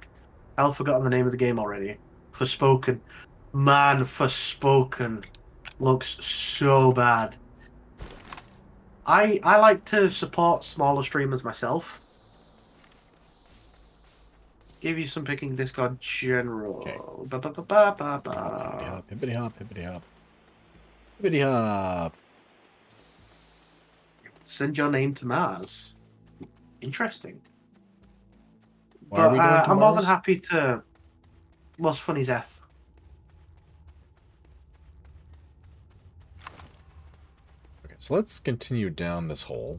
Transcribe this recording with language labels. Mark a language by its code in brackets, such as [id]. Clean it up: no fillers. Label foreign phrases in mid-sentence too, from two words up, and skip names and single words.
[en] I've forgotten the name of the game already. Forspoken. Man, Forspoken looks so bad. I like to support smaller streamers myself. Give you some picking Discord general. Okay. Ba-ba-ba-ba-ba. Hippity hop, hippity hop. Hippity hop. Send your name to Mars. Interesting. Why are we going to I'm more than Mars? happy to... What's funny, Zeth? Okay, so let's continue down this hole.